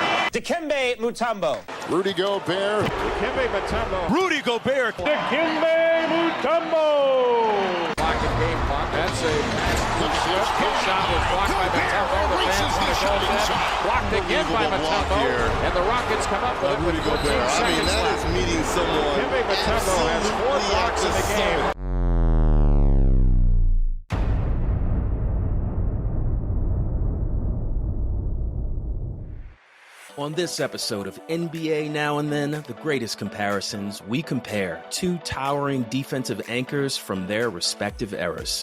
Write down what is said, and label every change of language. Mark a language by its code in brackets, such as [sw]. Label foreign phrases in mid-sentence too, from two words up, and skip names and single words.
[en] Dikembe Mutombo. Rudy Gobert. Dikembe Mutombo. Rudy Gobert. Dikembe Mutombo. Blocking game clock. That's a good shot was blocked by Mutombo. The fans want to go in. Blocked again by Mutombo. And the Rockets come up with Rudy Gobert. I mean, that is meeting someone. Dikembe Mutombo has 4 blocks in the game. On this episode of NBA Now and Then, the greatest comparisons, we compare two towering defensive anchors from their respective eras.